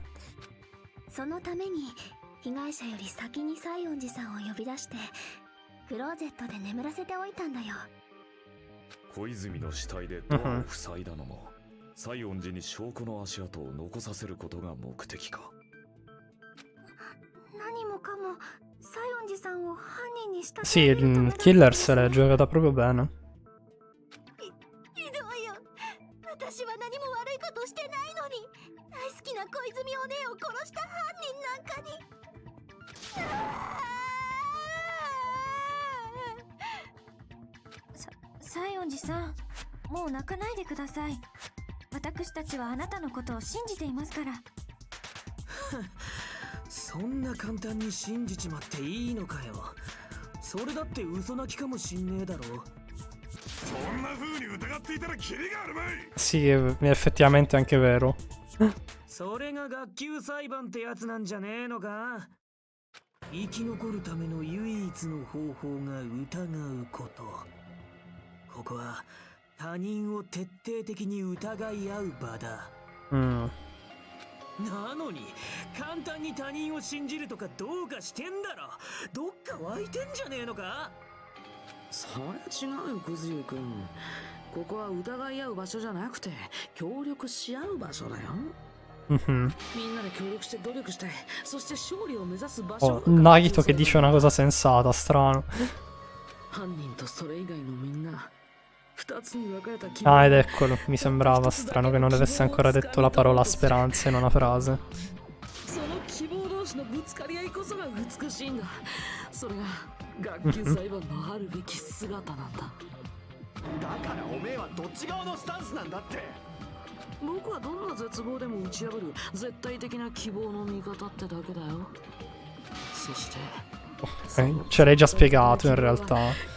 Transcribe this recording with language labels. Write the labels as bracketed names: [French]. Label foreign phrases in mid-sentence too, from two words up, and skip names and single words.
[Japanese] そのために被害者より先に西園寺さんを呼び出してクローゼットで眠らせておいたんだよ。小泉の死体でドアを塞いだのも西園寺に証拠の足跡を残させることが目的か。何もかも西園寺さんを犯人にした。 [Italian] Sì, il killer se l'è giocata proprio bene. [Japanese] ひどいよ。私は何も悪いことしてないのに。大好きな小泉お姉を殺した犯人なんかに。西園寺さん、もう泣かないでください。私たちはあなたのことを信じていますから。西そんな簡単に信じちまっていいのかよ。それだって嘘泣きかもしんねえだろ。そんな風に疑っていたらキリがあるまい。 [Italian] Sì, effettivamente è anche vero. [Japanese] それが学級裁判ってやつなんじゃねえのか。生き残るための唯一の方法が疑うこと。ここは他人を徹底的に疑い合う場だ。なのに簡単に他人を信じるとかどうかしてんだろ。どっか湧いてんじゃねえのか。そりゃ違うよクズユ君。ここは疑い合う場所じゃなくて協力し合う場所だよ。みんなで協力して努力してそして勝利を目指す場所。 [Italian] Nagito che dice una cosa sensata, strano. [Japanese] 犯人とそれ以外のみんな [Italian] Ah, ed eccolo, mi sembrava strano che non avesse ancora detto la parola speranza in una frase. [Japanese] その希望同士のぶつかり合いこそが美しいんだ。それが学級裁判のあるべき姿なんだ。だからおめえはどっち側のスタンスなんだって。僕はどんな絶望でも打ち破る絶対的な希望の味方ってだけだよ。そして [Italian] Ce l'hai già spiegato in realtà.